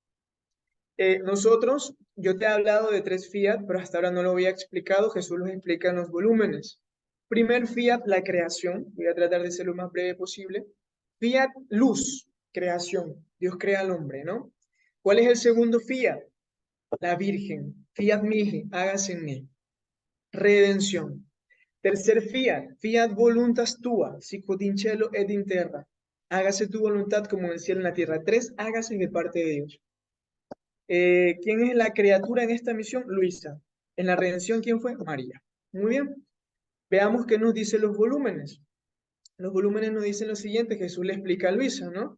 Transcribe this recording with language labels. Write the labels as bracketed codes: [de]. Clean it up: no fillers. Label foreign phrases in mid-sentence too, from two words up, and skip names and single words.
[es] Yo te he hablado de tres fiat, pero hasta ahora no lo había explicado. Jesús los explica en los volúmenes. Primer fiat, la creación. Voy a tratar de ser lo más breve posible. Fiat, luz, creación. Dios crea al hombre, ¿no? ¿Cuál es el segundo fiat? La Virgen, [la] fiat mihi, [es] hágase en mí. Redención. Tercer fiat, [la] fiat voluntas tua, sicut in cielo et in terra. [es] Hágase tu voluntad como en el cielo y en la tierra. Tres, hágase de parte de Dios. ¿Quién es la criatura en esta misión? Luisa. En la redención, ¿quién fue? María. Muy bien. Veamos qué nos dicen los volúmenes. Los volúmenes nos dicen lo siguiente, Jesús le explica a Luisa, ¿no?